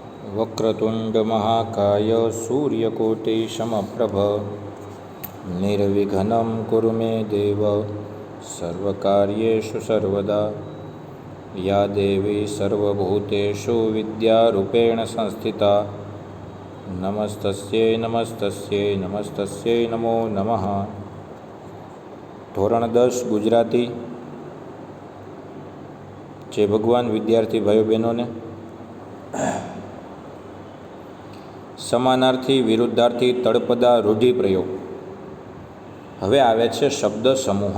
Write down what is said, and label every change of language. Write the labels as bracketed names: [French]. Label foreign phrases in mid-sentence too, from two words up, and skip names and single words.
[Sanskrit] वक्रतुंड महाकाय सूर्यकोटि समप्रभ निर्विघ्नं कुरु मे देव सर्वकार्येषु सर्वदा। या देवी सर्वभूतेषु विद्यारूपेण संस्थिता नमस्तस्यै नमस्तस्यै नमस्तस्यै नमो नमः। [Gujarati] ધોરણ 10 ગુજરાતી જે ભગવાન વિદ્યાર્થી ભાઈઓ બહેનોને સમાનાર્થી વિરુદ્ધાર્થી તળપદા રૂઢિપ્રયોગ. હવે આવે છે શબ્દ સમૂહ.